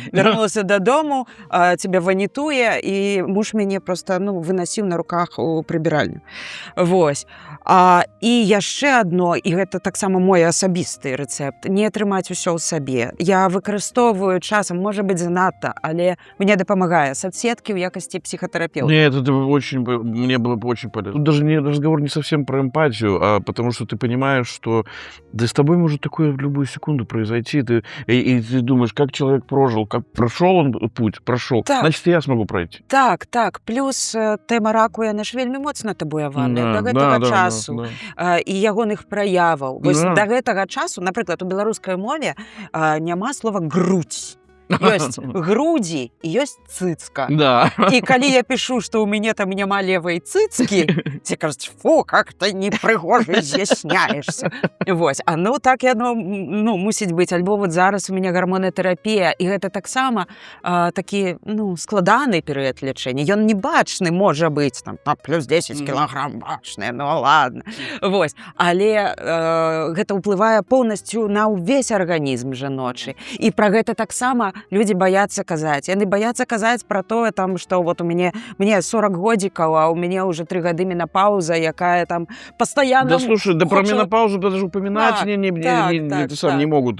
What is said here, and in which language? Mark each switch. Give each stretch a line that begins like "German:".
Belarusian: Вярнулася дадому, цябе ванітуе, і муж мяне проста вынасіў на руках у прыбіральню. Вось. І яшчэ адно, і гэта таксама мой асабісты рэцэпт, не трымаць усё ў сабе. Я выкарыстоўваю часам, можа быць, занадта, але мне дапамагае соцсеткі ў якасці психотерапевта.
Russian: Нет, это мне было бы очень полезно. Тут даже разговор не совсем про эмпатию, а потому что ты понимаешь, что да с тобой может такое в любую секунду произойти, и ты думаешь, как человек прожил, как прошел он путь,
Belarusian: Так.
Russian: значит, и я смогу пройти.
Belarusian: Так. Плюс тэма раку, яна ж вельмі моцна табуяваная да гэтага часу. І ягоных праяваў. Вось Да. да гэтага часу, напрыклад, у беларускай мове няма слова грудь. Ёсць грудзі і ёсць цыцка. Да. І калі я пішу, што ў мяне там няма левай цыцкі, ці кажуць, фу,
Russian: как ты
Belarusian: непрыгожа з'ясняешься. Вось. Так яно мусіць быць. Альбо вот зараз у мяне гармонатэрапія, і гэта таксама такі складаны перыяд лячэння. Ён не бачны можа быць, там, плюс 10 кілаграм бачныя, ладно. Вось. Але гэта ўплывае поўнасцю на ўвесь арганізм жаночы. І пра гэта таксама людзі баяцца казаць. Яны баяцца казаць пра тое, там, што вот у мне 40 годзікаў, а у мяне уже 3 гады менапауза, якая там пастаянна...
Russian: Да слушай, про менопаузу даже упоминать не могут.